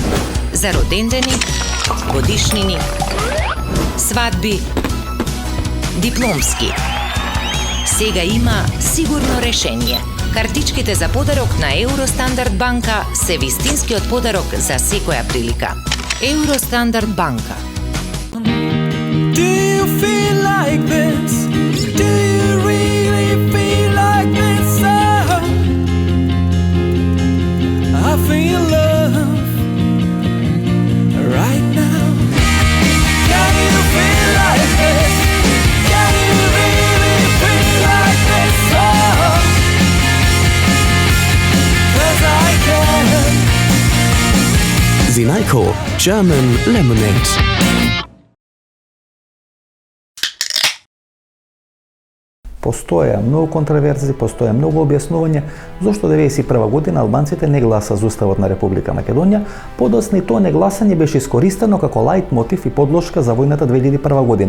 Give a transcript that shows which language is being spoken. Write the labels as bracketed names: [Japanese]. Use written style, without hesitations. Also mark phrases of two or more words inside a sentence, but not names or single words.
[Macedonian] За родендени, годишнини, свадби, дипломски. Сега има сигурно решение. Картичките за подарок на Евростандард банка се вистинскиот подарок за секоја прилика. Евростандард банка. [English] Do you feel like this? Do you really feel like this? Oh, I feel love right now. Can you feel like this? Can you really feel like this? Oh, 'cause I can. Zinajko German Lemonade. [Macedonian] Постоја многу контроверзи, постоја многу објаснување зошто 91 година албанците не гласа за Уставот на Република Македонија, подоцна и тоа негласање беше искористено како лајт мотив и подлошка за војната 2001 година.